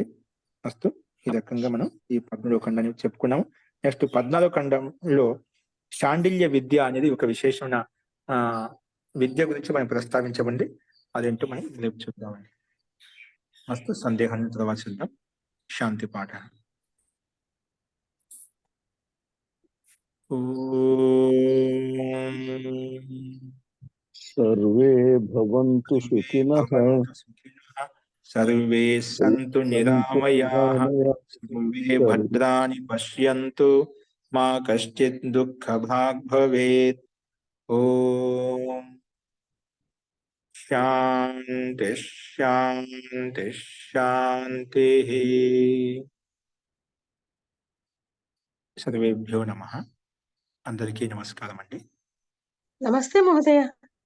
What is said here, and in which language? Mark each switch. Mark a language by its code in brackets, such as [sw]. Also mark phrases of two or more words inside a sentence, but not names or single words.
[te] ఫస్ట్ ఈ రకంగా మనం ఈ 13వ ఖండాన్ని చెప్పుకున్నాము. నెక్స్ట్ 14వ ఖండంలో శాండిల్య విద్య అనేది ఒక విశేషమైన విద్య గురించి మనం ప్రస్తావించబడింది. అదేంటో మనం రేపు చూద్దామండి. అస్తు సందేహాన్ని తర్వాత చూద్దాం. శాంతి పాఠ. [sa] सर्वे भवन्तु सुखिनः, सर्वे सन्तु निरामयाः, सर्वे भद्राणि पश्यन्तु, मा कश्चित् दुःखभाग् भवेत्. ओम शांति शांति शांति. सर्वेभ्यो नमः. [te] అందరికీ నమస్కారం అండి. [sa] नमस्ते महोदय.